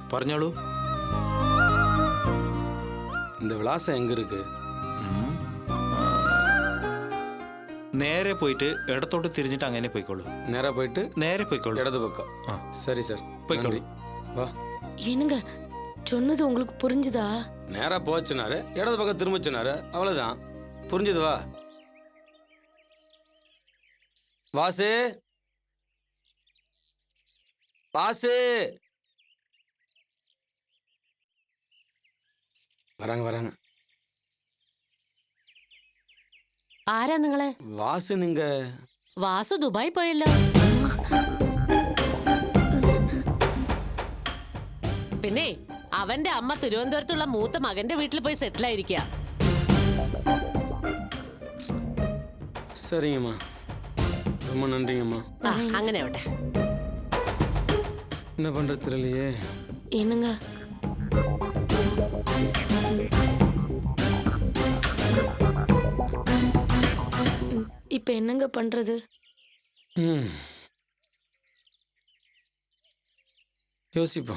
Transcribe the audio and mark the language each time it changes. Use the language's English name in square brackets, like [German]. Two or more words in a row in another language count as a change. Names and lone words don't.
[Malayalam] പറഞ്ഞോളൂ. [Tamil] இந்த விலாசம் எங்க இருக்கு? [Malayalam] നേരെ പോയിട്ട് ഇടത്തോട്ട് തിരിഞ്ഞിട്ട് അങ്ങനെ പോയിക്കോളൂ. [Tamil] நேரா போயிட்டு [Malayalam] നേരെ പോയിക്കോളൂ. [Tamil] இடது பக்கம். சரி சார், [Malayalam] போய்க்கோளൂ. [Tamil] வா. என்னங்க சொன்னது உங்களுக்கு புரிஞ்சுதா? நேரா போச்சுனாரு, இடது பக்கம் திரும்ப சொன்னாரு, அவ்வளவுதான். புரிஞ்சுது. வா. வாசு, வாசு. வராங்க வராங்க. [Malayalam] ആരാ നിങ്ങള്? വാസു, നിങ്ങ വാസു ദുബായ് പോയല്ലോ. പിന്നെ അവന്റെ അമ്മ തിരുവനന്തപുരത്തുള്ള മൂത്ത മകന്റെ വീട്ടിൽ പോയി സെറ്റിൽ ആയിരിക്കുക. [Tamil] சரிங்கம்மா, ரொம்ப நன்றிங்கம்மா. [Malayalam] അങ്ങനെ ആവട്ടെ. [Tamil] என்ன பண்றது தெரியலையே. என்னங்க இப்ப என்னங்க பண்றது? யோசிப்போம்.